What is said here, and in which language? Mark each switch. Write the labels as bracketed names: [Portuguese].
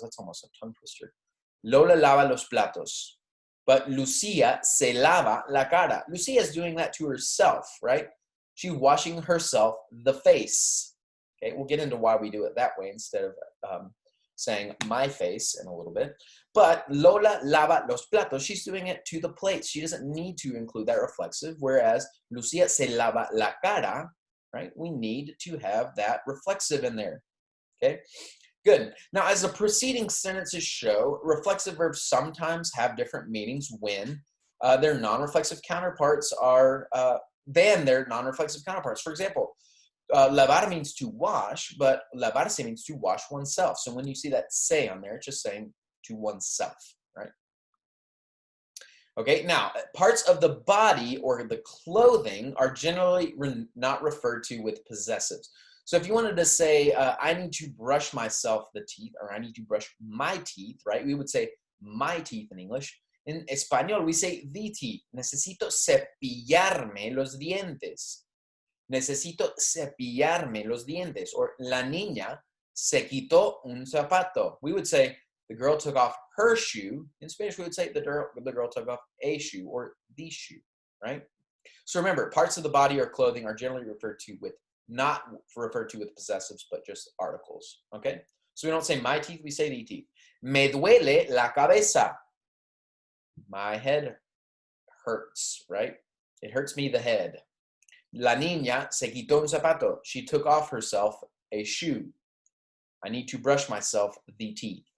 [English] That's almost a tongue twister. [Spanish] Lola lava los platos. [English] But [Spanish] Lucia se lava la cara. [English] Lucia is doing that to herself, right? She's washing herself the face. Okay, we'll get into why we do it that way instead of saying my face in a little bit. [Spanish] But Lola lava los platos. [English] She's doing it to the plates. She doesn't need to include that reflexive, whereas [Spanish] Lucia se lava la cara, [English] right? We need to have that reflexive in there, okay? Good. Now, as the preceding sentences show, reflexive verbs sometimes have different meanings when their non-reflexive counterparts are than their non-reflexive counterparts. For example, lavar means to wash, but lavarse means to wash oneself. So when you see that se on there, it's just saying to oneself, right? Okay, now parts of the body or the clothing are generally not referred to with possessives. So if you wanted to say, I need to brush myself the teeth, or I need to brush my teeth, right? We would say my teeth in English. In español, we say the teeth. [Spanish] Necesito cepillarme los dientes. Necesito cepillarme los dientes. Or la niña se quitó un zapato. [English] We would say the girl took off her shoe. In Spanish, we would say the girl took off a shoe or the shoe, right? So remember, parts of the body or clothing are generally referred to with, not referred to with possessives, but just articles, okay? So we don't say my teeth, we say the teeth. [Spanish] Me duele la cabeza. [English] My head hurts, right? It hurts me, the head. [Spanish] La niña se quitó un zapato. [English] She took off herself a shoe. I need to brush myself the teeth.